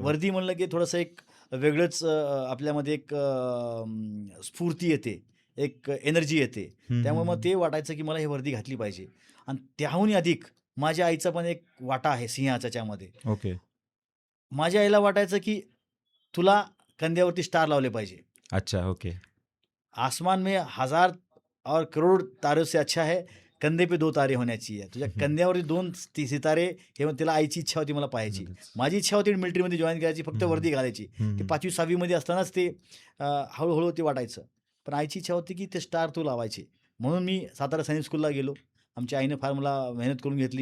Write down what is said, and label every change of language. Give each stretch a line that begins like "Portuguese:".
Marathi: वर्दी म्हणलं की थोडंसं एक वेगळंच आपल्यामध्ये एक स्फूर्ती येते, एक एनर्जी येते. हं, त्यामुळे हं, मग हं. ते वाटायचं की मला ही वर्दी घातली पाहिजे आणि त्याहून अधिक माझ्या आईचा पण एक वाटा आहे सिंहाचा त्याच्यामध्ये. ओके. माझ्या आईला वाटायचं की तुला कंद्यावरती स्टार लावले पाहिजे. अच्छा, ओके.
Hindi: आसमान में हजार और करोड़ तारों से अच्छा है कंधे पे 2 तारे होना चाहिए.
Marathi: तुझ्या हं. कंद्यावरती 2 सितारे हे मग तिला आईची इच्छा होती मला पाहायची. नक्कीच. माझी इच्छा होती मिलिटरीमध्ये जॉइन करायची, फक्त हं, वर्दी घालायची. हं, ते हं. 5वी 6वी मध्ये असतानाच ते हळू ते वाटायचं. पण आईची इच्छा होती की ते स्टार तू लावायचे. म्हणून मी सातारा सैनिक स्कूलला गेलो. आमच्या आईनं फार मला मेहनत करून घेतली.